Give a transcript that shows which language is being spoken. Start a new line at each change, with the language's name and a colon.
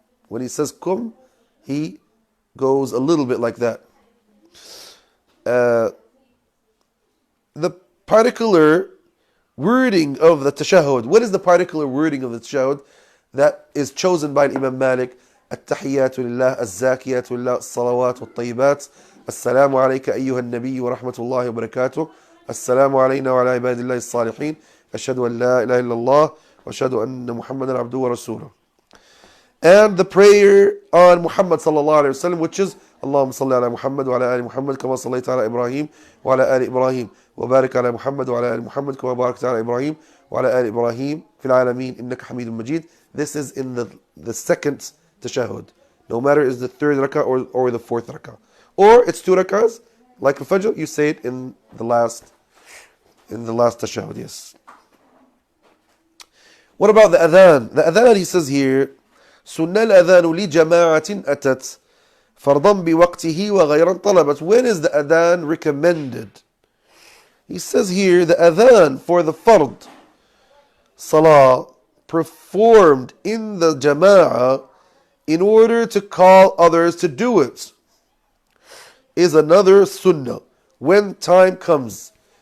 English: When he says kum, he goes a little bit like that. The particular wording of the tashahhud. What is the particular wording of the tashahhud that is chosen by Imam Malik?
Arabic: التحيات لله الزاكيات لله الصلوات والطيبات السلام عليك أيها النبي ورحمة الله وبركاته السلام علينا وعلى عباد الله الصالحين أشهد أن لا إله إلا الله وأشهد أن محمدا عبده ورسوله.
English: And the prayer on Muhammad sallallahu alayhi wa sallam, which is
Arabic: اللهم صل على محمد وعلى آل محمد كما صليت على إبراهيم وعلى آل إبراهيم وبارك على محمد وعلى آل محمد كما باركت على إبراهيم وعلى آل إبراهيم في العالمين إنك حميد مجيد.
English: This is in the second tashahhud. No matter is the 3rd rakah or the 4th rakah. Or it's 2 rakahs, like al-Fajr, you say it in the last tashahhud, yes. What about the adhan? The adhan, he says here,
Arabic: سُنَّ الْأَذَانُ لِجَمَاعَةٍ أَتَتْ فَرْضًا بِوَقْتِهِ وَغَيْرًا طَلَبَتْ.
English: When is the adhan recommended? He says here, the adhan for the fard, salah, performed in the jama'ah in order to call others to do it, is another sunnah when time comes.